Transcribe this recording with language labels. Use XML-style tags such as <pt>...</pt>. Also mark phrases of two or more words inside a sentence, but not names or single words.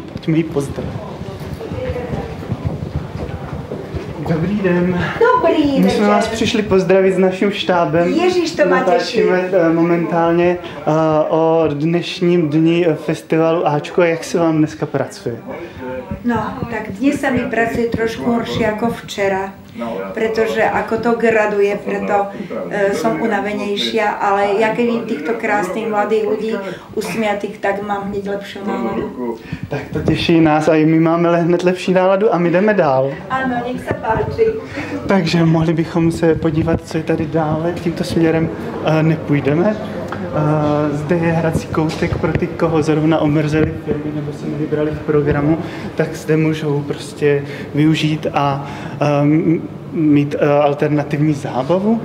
<cs>Pojďme ji pozdravit. Dobrý den. Dobrý My jsme vás přišli pozdravit s naším štábem. Ježíš, to má těší. Momentálně o dnešním dni festivalu Ačko. Jak se vám dneska pracuje? No,</cs> <sk>tak dnes sa mi pracuje trošku horšie ako včera, pretože ako to graduje, preto som unavenejšia, ale ja keď vidím týchto krásnych mladých ľudí usmiatých, tak mám hneď lepšiu náladu.</sk> <cs>Tak to těší nás a i my máme hned lepší náladu a my jdeme dál.</cs> <sk>Ano, nech sa páči.</sk> <cs>Takže mohli bychom se podívat, co je tady dále. Tímto směrem nepůjdeme. Zde je hrací koutek pro ty, koho zrovna omrzeli filmy nebo se nevybrali v programu, tak zde můžou prostě využít a mít alternativní zábavu.</cs>